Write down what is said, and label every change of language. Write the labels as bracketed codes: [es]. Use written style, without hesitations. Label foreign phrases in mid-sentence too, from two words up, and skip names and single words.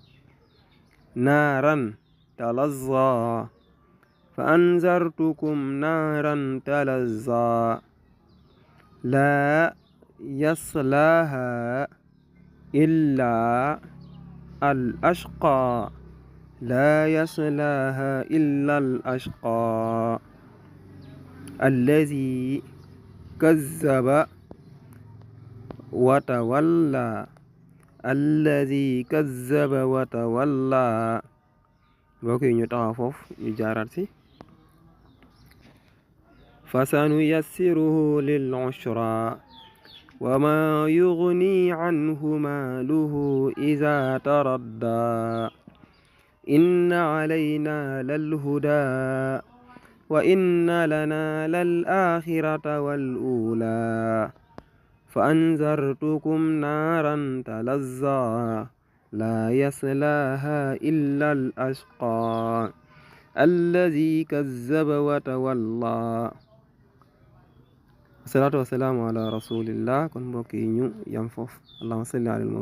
[ar] نارا تلظى لا يصلاها إلا الأشقى الذي كذب [wo] وتولى mbokk yi ñu taxaw foofu ñu jaaraat si [ar] فسنيسره للعسرى وما يغني عنه ماله إذا تردى إن علينا للهدى وإن لنا للآخرة والأولى فأنذرتكم نارا تلظى لا يصلاها إلا الأشقى الذي كذب وتولى. الصلاة والسلام على رسول الله. [wo] kon mbokk yi ñu yam foofu. [ar] اللهم صل على